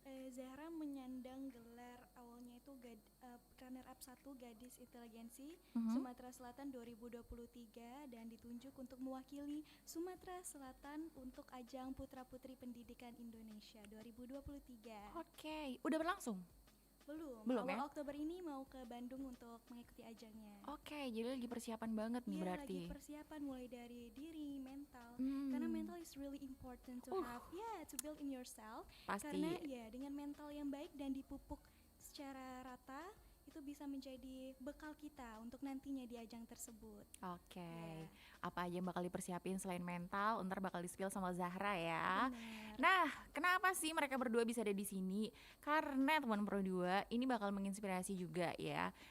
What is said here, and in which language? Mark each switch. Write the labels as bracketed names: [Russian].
[Indonesian] Zahra menyandang gelar awalnya itu runner up 1 Gadis Inteligensi Sumatera Selatan 2023 dan ditunjuk untuk mewakili Sumatera Selatan untuk ajang Putra Putri Pendidikan Indonesia 2023. Oke, udah berlangsung? Belum Awal ya? Oktober ini mau ke Bandung untuk mengikuti ajangnya. Oke, jadi lagi persiapan banget nih Iya, berarti. lagi persiapan mulai dari diri, mental. Karena [English] mental is really important to have, to build in yourself. [Indonesian] Pasti. Karena ya dengan mental yang baik dan dipupuk secara rata, itu bisa menjadi bekal kita untuk nantinya di ajang tersebut. Oke, apa aja yang bakal dipersiapin selain mental, ntar bakal di-spill sama Zahra ya. Benar. Nah, kenapa sih mereka berdua bisa ada di sini? Karena teman Pro 2 ini bakal menginspirasi juga ya.